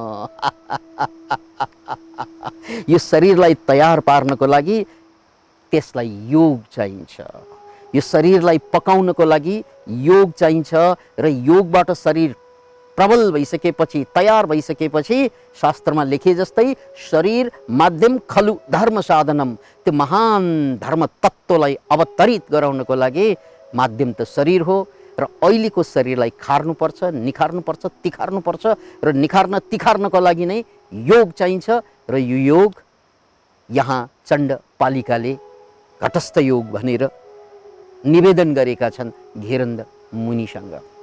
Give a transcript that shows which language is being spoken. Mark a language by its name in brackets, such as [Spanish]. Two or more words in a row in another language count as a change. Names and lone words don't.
[Nepali] यो शरीरलाई तयार पार्नको लागि त्यसलाई योग चाहिन्छ। यो शरीरलाई पकाउनको लागि योग चाहिन्छ। र योगबाट शरीर प्रबल भइसकेपछि, तयार भइसकेपछि, शास्त्रमा लेखे जस्तै [Sanskrit] शरीर माध्यम खलु धर्म साधनम, [Nepali] त्यो महान धर्म तत्त्वलाई अवतरित गराउनको लागि माध्यम त शरीर हो। र अहिलेको शरीरलाई खार्नुपर्छ, निखार्नुपर्छ, तिखार्नुपर्छ। र निखार्न तिखार्नको लागि नै योग चाहिन्छ। र यो योग यहाँ चण्डपालिकाले घटस्थ योग भनेर निवेदन गरेका छन् घेरण्ड मुनिसँग।